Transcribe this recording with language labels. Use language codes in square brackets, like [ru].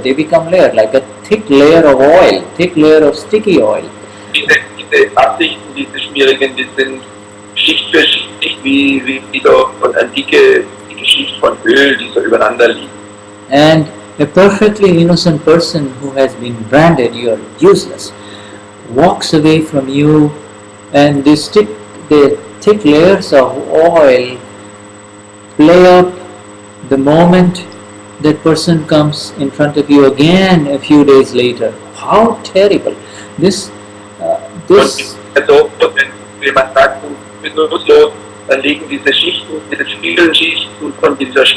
[en] They become layered, like a thick layer of oil, thick layer of sticky oil. [de] Diese Absichten, diese schmierigen, die sind Schicht für Schicht wie so eine dicke Schicht von Öl, die so übereinander liegen. [en] And a perfectly innocent person who has been branded, you are useless, walks away from you, and the thick layers of oil play up the moment that person comes in front of you again a few days later. How terrible! This [de] Also, wenn man sagt, du bist nutzlos, dann liegen diese Schichten, diese vielen Schichten von dieser